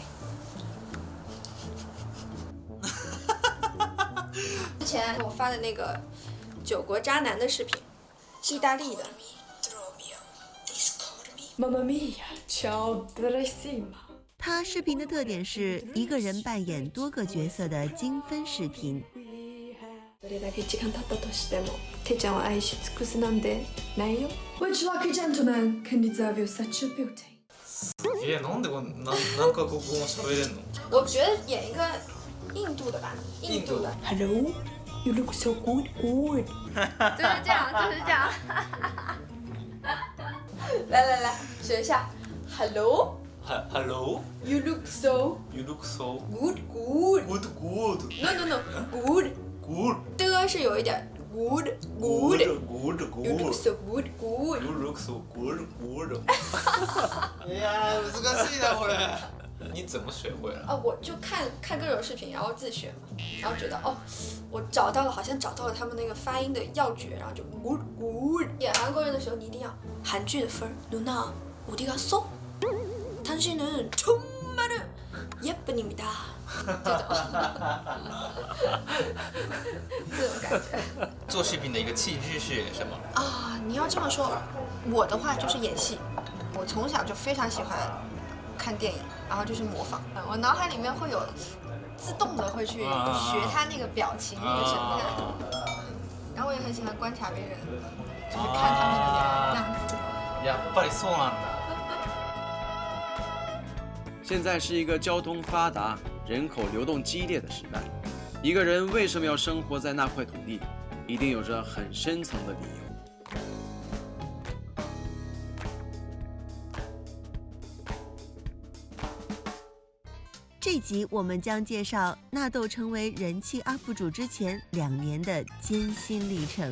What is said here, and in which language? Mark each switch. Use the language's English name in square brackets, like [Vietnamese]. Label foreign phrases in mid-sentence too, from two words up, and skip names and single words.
[Chinese] 之前我发的那个9国渣男的视频，意大利的。妈妈咪呀，乔德雷西玛。他视频的特点是一个人扮演多个角色的精分视频。 [Japanese] どれだけ時間経ったとしても、てちゃんを愛し尽くすなんてないよ。 [English] Which lucky gentleman can deserve you such a beauty？ [Japanese] なんで何カ国語も喋れんの？ [Chinese] 我觉得演一个印度的吧，印度的。Hello, [English] you look so good. [Chinese] 就是这样。来，学一下。Hello, [English] you look so good. No, good. [Chinese] 的是有一点 good. [English] You look so good. [Japanese] いや難しいなこれ。 [Chinese] 你怎么学会了？我就看各种视频，然后自学嘛，然后觉得我好像找到了他们那个发音的要诀，然后就 good。演韩国人的时候，你一定要韩剧的分儿。 [Korean] 누나 어디가 소？ 당신은 정말 예쁩니다。 [Chinese] 这种感觉。做视频的一个气质是什么？你要这么说，我的话就是演戏。我从小就非常喜欢看电影，然后就是模仿。我脑海里面会有自动的会去学他那个表情、那个神态，然后我也很喜欢观察别人，就是看他们的样子。 [Japanese] やっぱりそうなんだ。 [Chinese] 现在是一个交通发达、人口流动激烈的时代。一个人为什么要生活在那块土地，一定有着很深层的理由。这集我们将介绍纳豆成为人气 UP 主之前2年的艰辛历程。